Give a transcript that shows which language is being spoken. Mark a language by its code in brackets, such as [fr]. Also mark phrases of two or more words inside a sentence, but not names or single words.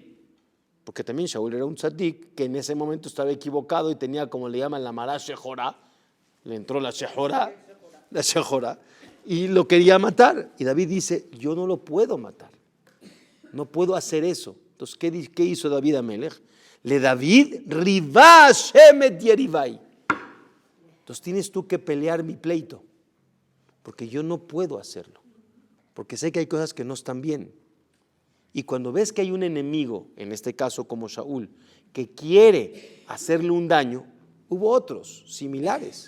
[es] Porque también Shaul era un tzadik que en ese momento estaba equivocado y tenía, como le llaman, la [he] מרה שחורה. [es] Le entró la shejorá, y lo quería matar. Y David dice, yo no lo puedo matar. No puedo hacer eso. Entonces, ¿qué hizo David Amelech? [he] לדוד ריבה את יריבי. [es] Entonces tienes tú que pelear mi pleito, porque yo no puedo hacerlo, porque sé que hay cosas que no están bien. Y cuando ves que hay un enemigo, en este caso como Shaul, que quiere hacerle un daño, hubo otros similares.